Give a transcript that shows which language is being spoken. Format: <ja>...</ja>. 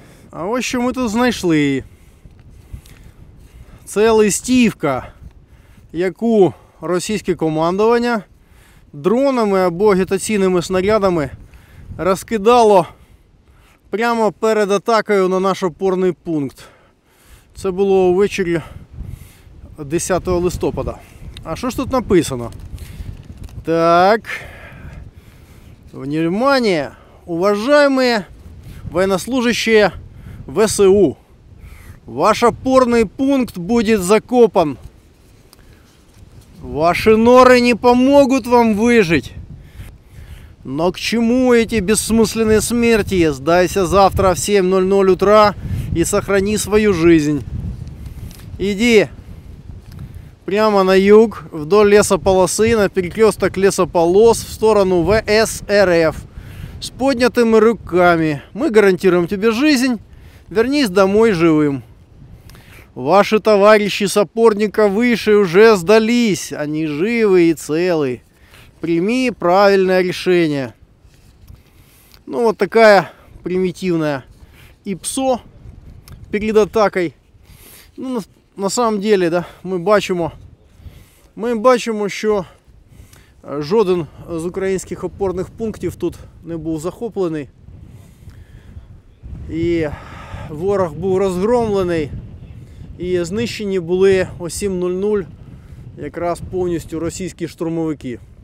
<uk>А ось що ми тут знайшли. Це листівка, яку російське командування дронами або агітаційними снарядами розкидало прямо перед атакою на наш опорний пункт. Це було ввечері 10 листопада. А що ж тут написано? Так.</uk> <ru>Внимание, уважаемые военнослужащие ВСУ. Ваш опорный пункт будет закопан. Ваши норы не помогут вам выжить. Но к чему эти бессмысленные смерти? Сдайся завтра в 7:00 утра и сохрани свою жизнь. Иди прямо на юг, вдоль лесополосы, на перекресток лесополос, в сторону ВС РФ. С поднятыми руками. Мы гарантируем тебе жизнь. Вернись домой живым. Ваши товарищи с опорника выше уже сдались. Они живы и целы. Прими правильное решение. Ну, вот такая примитивная ИПСО перед атакой. Ну, на самом деле, да,</ru> <uk>ми бачимо, що жоден з українських опорних пунктів тут не був захоплений. І ворог був розгромлений. І знищені були о 7:00 якраз повністю російські штурмовики.</uk>